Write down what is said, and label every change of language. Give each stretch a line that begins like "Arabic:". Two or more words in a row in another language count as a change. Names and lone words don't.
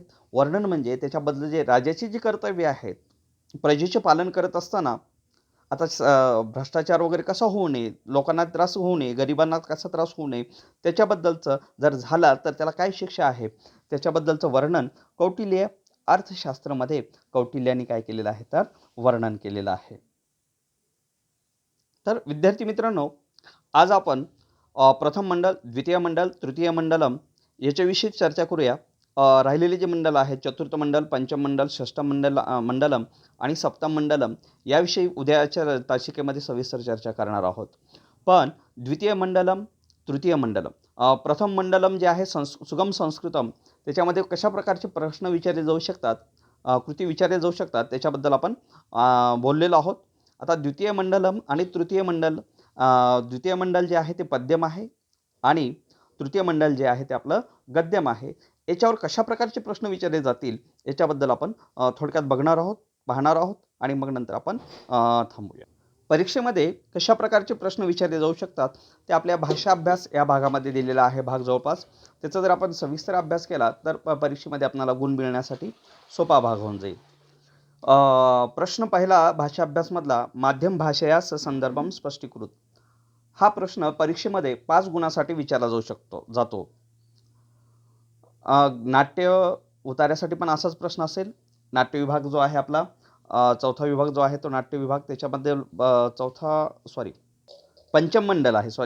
Marathi: वर्णन म्हणजे त्याच्याबद्दल जे राजाची जी कर्तव्य आहेत, प्रजेचे पालन करत असताना आता भ्रष्टाचार वगैरे कसा होऊ नये, लोकांना त्रास होऊ नये, गरिबांना कसा त्रास होऊ नये, त्याच्याबद्दलचं जर झाला तर त्याला काय शिक्षा आहे त्याच्याबद्दलचं वर्णन कौटिल्य अर्थशास्त्रामध्ये कौटिल्यांनी काय केलेलं आहे तर वर्णन केलेलं आहे. तर विद्यार्थी मित्रांनो, आज आपण प्रथम मंडल, द्वितीय मंडल, तृतीय मंडलम याच्याविषयी चर्चा करूया. राहिलेले जे मंडल आहेत, चतुर्थ मंडल, पंचम मंडल, षष्ठम मंडलम आणि सप्तम मंडलम, याविषयी उद्याच्या तासिकेमध्ये सविस्तर चर्चा करणार आहोत. पण द्वितीय मंडलम, तृतीय मंडलम, प्रथम मंडलम जे आहे सुगम संस्कृतम, त्याच्यामध्ये कशा प्रकारचे प्रश्न विचारले जाऊ शकतात, कृती विचारले जाऊ शकतात, त्याच्याबद्दल आपण बोललेलो आहोत. आता द्वितीय मंडलम आणि तृतीय मंडल, द्वितीय मंडल जे आहे ते पद्यम आहे आणि तृतीय मंडल जे आहे ते आपलं गद्यम आहे. याच्यावर कशा प्रकारचे प्रश्न विचारले जातील याच्याबद्दल आपण थोडक्यात पाहणार आहोत आणि मग नंतर आपण थांबूया. परीक्षेमध्ये कशा प्रकारचे प्रश्न विचारले जाऊ शकतात ते आपल्या भाषा अभ्यास या भागामध्ये दिलेला आहे भाग जवळपास. त्याचा जर आपण सविस्तर अभ्यास केला तर परीक्षेमध्ये आपल्याला गुण मिळण्यासाठी सोपा भाग होऊन जाईल. प्रश्न पहिला भाषा अभ्यासमधला,
Sanskrit: माध्यम भाषया संदर्भम स्पष्टीकृत.
Marathi: हा प्रश्न परीक्षेमध्ये 5 गुणासाठी विचारला जातो. नाट्य उतार्यासाठी पण असाच प्रश्न असेल. नाट्य विभाग जो आहे आपला, चौथा विभाग जो आहे तो नाट्य विभाग, त्याच्यामध्ये पंचम मंडल आहे.